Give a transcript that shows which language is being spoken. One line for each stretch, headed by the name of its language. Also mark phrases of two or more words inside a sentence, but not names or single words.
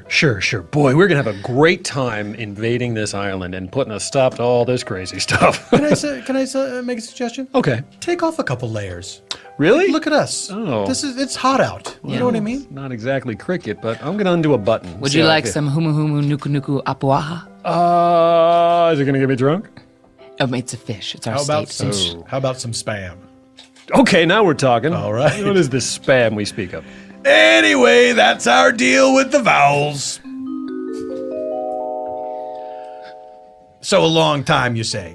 English: Boy, we're going to have a great time invading this island and putting a stop to all this crazy stuff. Can I make a suggestion? Okay. Take off a couple layers. Really? Look at us. Oh. It's hot out. You know what I mean? Not exactly cricket, but I'm going to undo a button. Would you like some humu humu nuku nuku apuaha? Is it going to get me drunk? It's a fish. It's our How about state. how about some spam? Okay, now we're talking. All right. What is this spam we speak of? Anyway, that's our deal with the vowels. So a long time, you say?